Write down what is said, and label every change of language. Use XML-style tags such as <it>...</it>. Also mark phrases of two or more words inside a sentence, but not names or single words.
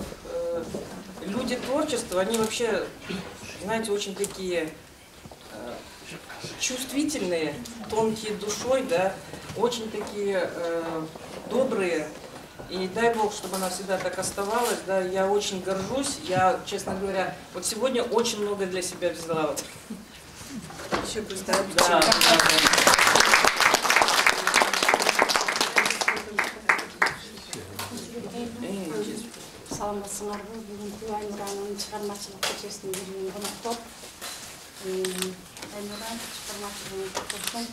<ru>Люди творчества, они вообще, знаете, очень такие чувствительные, тонкие душой, да, очень такие добрые. И дай Бог, чтобы она всегда так оставалась, да, я очень горжусь, я, честно говоря, вот сегодня очень много для себя взяла. Вот. Еще представить. Да.</ru> <ky>Саламатсыңарбы, бүгүнкү Айнуранын чыгармачылык кечесинин биринен коноктоп, Айнуран чыгармачылыгын токтоттум.</ky>